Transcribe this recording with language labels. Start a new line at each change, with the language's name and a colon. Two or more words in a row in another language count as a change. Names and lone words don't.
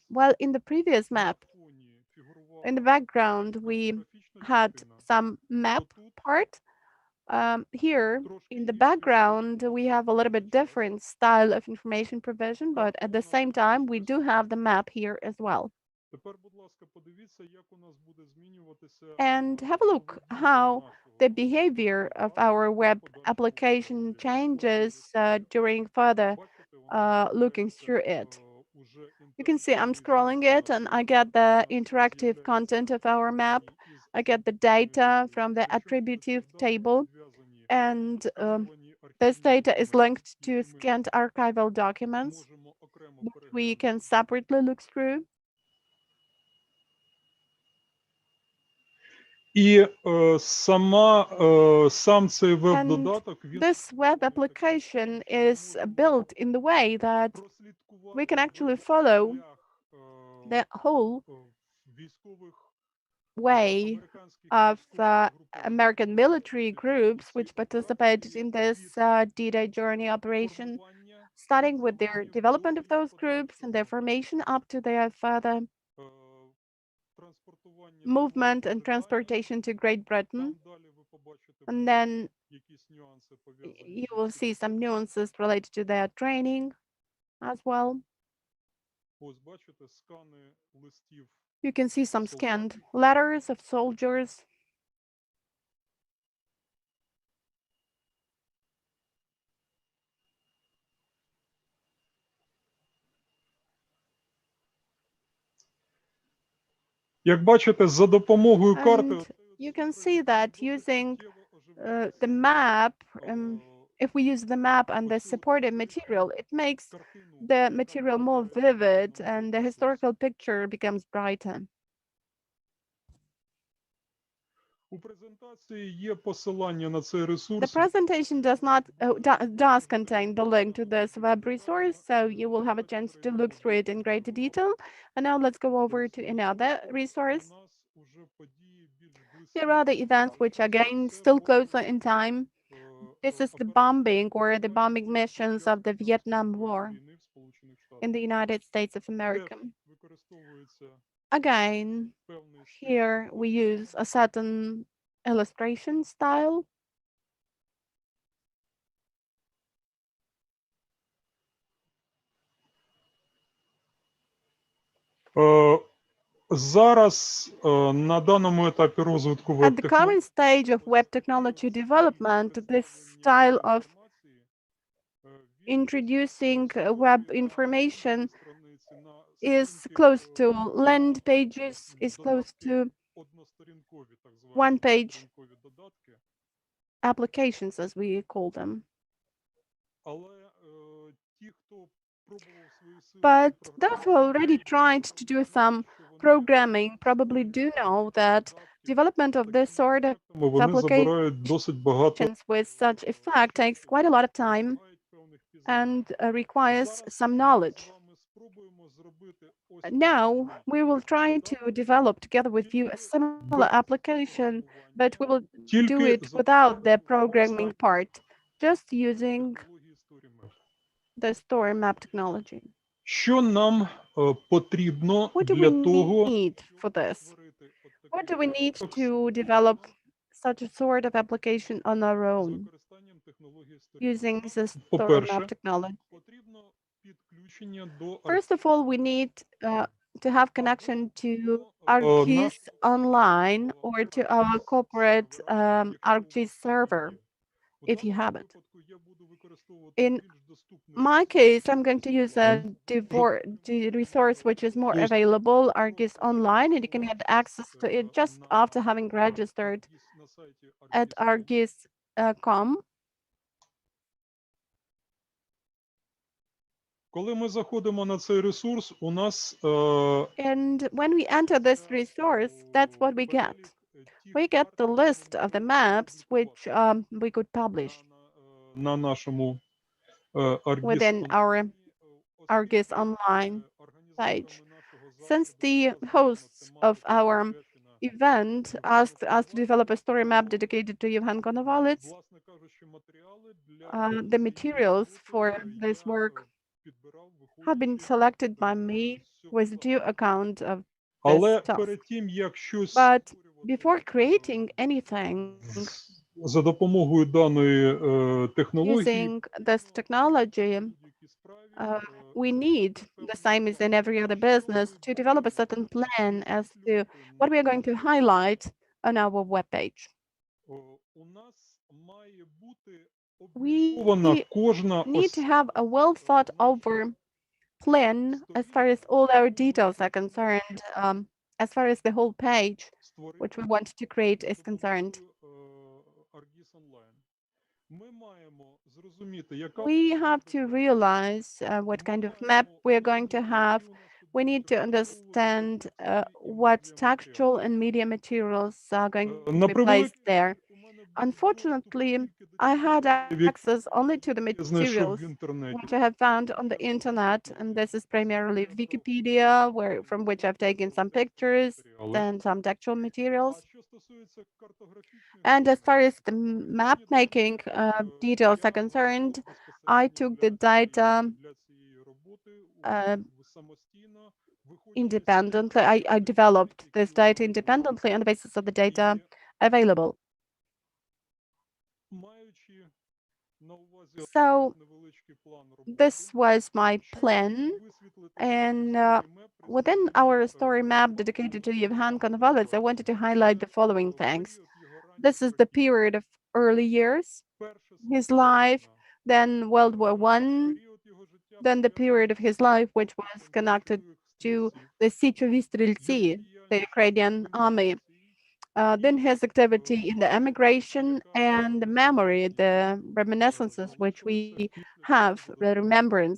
English: While in the previous map, in the background, we had some map part. Here in the background, we have a little bit different style of information provision, but at the same time, we do have the map here as well.
Ukrainian: Тепер, будь ласка, подивіться, як у нас буде змінюватися
English: And have a look how the behavior of our web application changes during further looking through it. You can see I'm scrolling it and I get the interactive content of our map. I get the data from the attributive table, and this data is linked to scanned archival documents, which we can separately look through.
Ukrainian: І сам цей веб-додаток, він
English: This web application is built in the way that we can actually follow the whole
Ukrainian: військових
English: way of American military groups which participated in this D-Day journey operation, starting with their development of those groups and their formation up to their further
Ukrainian: транспортування
English: movement and transportation to Great Britain.
Ukrainian: Там далі ви побачите
English: And then
Ukrainian: якісь нюанси пов'язані
English: you
Ukrainian: з
English: will see some nuances related to their training as well.
Ukrainian: Ось бачите скани листів.
English: You can see some scanned letters of soldiers.
Ukrainian: Як бачите, за допомогою карти
English: And you can see that using the map, if we use the map and the supportive material, it makes the material more vivid and the historical picture becomes brighter.
Ukrainian: у презентації є посилання на цей
English: The
Ukrainian: ресурс.
English: presentation does contain the link to this web resource, so you will have a chance to look through it in greater detail. And now let's go over to another resource.
Ukrainian: У нас уже події більш близькі.
English: Here are the events which are again still closer in time. This is the bombing or the bombing missions of the Vietnam War in the United States of America.
Ukrainian: Використовується
English: Again,
Ukrainian: певний
English: here we use a certain illustration style.
Ukrainian: Зараз на даному етапі розвитку
English: At the current stage of web technology development, this style of introducing web information is close to land pages, is close to one-page applications, as we call them. But those who already tried to do some programming probably do know that development of this sort of
Ukrainian: вони забирають досить багато
English: applications with such effect takes quite a lot of time and requires some knowledge. Now, we will try to develop together with you a similar application, but we will do it without the programming part, just using the story map technology.
Ukrainian: Що нам потрібно
English: What do
Ukrainian: для
English: we
Ukrainian: того,
English: need for this? What do we need to develop such a sort of application on our own using the story
Ukrainian: По-перше,
English: map technology?
Ukrainian: потрібно підключення до
English: First of all, we need to have connection to ArcGIS Online or to our corporate ArcGIS server. if you have it. In my case, I'm going to use a resource which is more available, ArcGIS Online, and you can get access to it just after having registered at ArcGIS.com.
Ukrainian: Коли ми заходимо на цей ресурс, у нас
English: And when we enter this resource, that's what we get. We get the list of the maps which we could publish
Ukrainian: на нашому
English: within our ArcGIS Online page. Since the hosts of our event asked us to develop a story map dedicated to Lviv and Kaunas, the materials for this work have been selected by me with due account of
Ukrainian: Але
English: this task.
Ukrainian: перед тим, як щось
English: But before creating anything
Ukrainian: за допомогою даної технології,
English: using this technology, we need, the same as in every other business, to develop a certain plan as to what we are going to highlight on our webpage.
Ukrainian: у нас має бути
English: We
Ukrainian: облікована кожна
English: need to have a well thought over plan as far as all our details are concerned, as far as the whole page which we want to create is concerned. ArcGIS Online.
Ukrainian: Ми маємо зрозуміти, яка
English: We have to realize what kind of map we're going to have. We need to understand what textual and media materials are going to be placed there. Unfortunately, I had access only to the materials
Ukrainian: в інтернеті.
English: which I have found on the internet, and this is primarily Wikipedia, from which I've taken some pictures and some textual materials.
Ukrainian: А що стосується картографічної
English: And as far as the map making details are concerned, I took the data
Ukrainian: для цієї роботи самостійно
English: independently. I developed this data independently on the basis of the data available.
Ukrainian: маючи на увазі
English: So
Ukrainian: невеличкий план роботи.
English: this was my plan, and within our story map dedicated to Lviv and Kaunas, I wanted to highlight the following things. This is the period of early years, his life, then World War I, then the period of his life which was connected to the siege of Streltsy, the Ukrainian army, then his activity in the emigration, and the memory, the reminiscences which we have, the remembrance